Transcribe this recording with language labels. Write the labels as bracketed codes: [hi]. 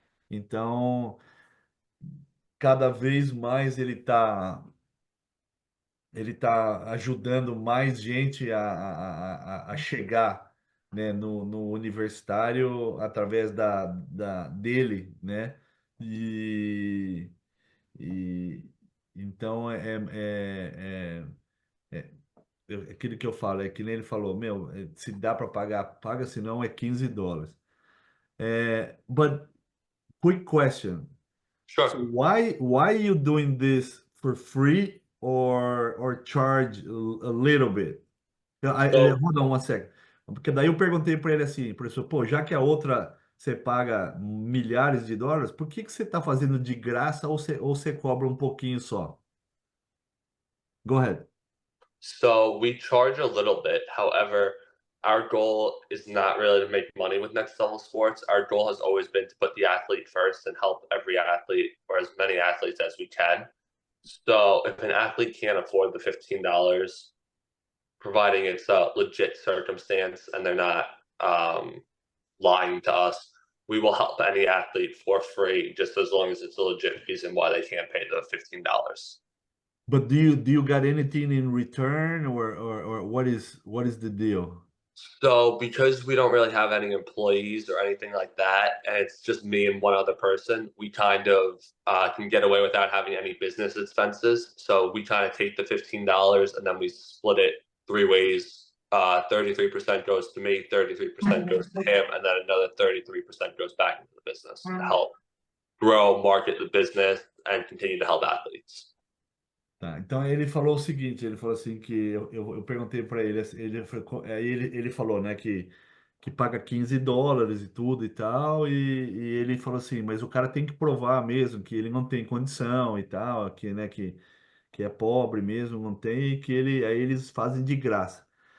[pt] Então, cada vez mais ele tá ajudando mais gente a chegar, né, no universitário através dele, né? E, e então é aquilo que eu falo, é que nem ele falou, meu, se dá para pagar, paga, se não é $15. [en] But quick question. So Sure. why you doing this for free or charge a little bit? So Hold on one second. [pt] Porque daí eu perguntei para ele assim, professor, pô, já que a outra você paga milhares de dólares, por que que você está fazendo de graça ou você cobra um pouquinho só? [en] Go ahead. So we charge a little bit. However, our goal is not really to make money with Next Level Sports. Our goal has always been to put the athlete first and help every athlete or as many athletes as we can. So if an athlete can't afford the $15, providing it's a legit circumstance and they're not lying to us, we will help any athlete for free just as long as it's a legit reason why they can't pay the $15. But do you got anything in return or what is the deal? So because we don't really have any employees or anything like that, and it's just me and one other person, we kind of can get away without having any business expenses. So we kind of take the $15 and then we split it three ways. 33% goes to me, 33% goes to him, and then another 33% goes back into the business to help grow, market the business, and continue to help athletes. [pt] Tá, então ele falou o seguinte, ele falou assim que eu perguntei para ele, ele falou, né, que paga $15 e tudo e tal, e ele falou assim, mas o cara tem que provar mesmo que ele não tem condição e tal, que, né, que é pobre mesmo, não tem, e que aí eles fazem de graça.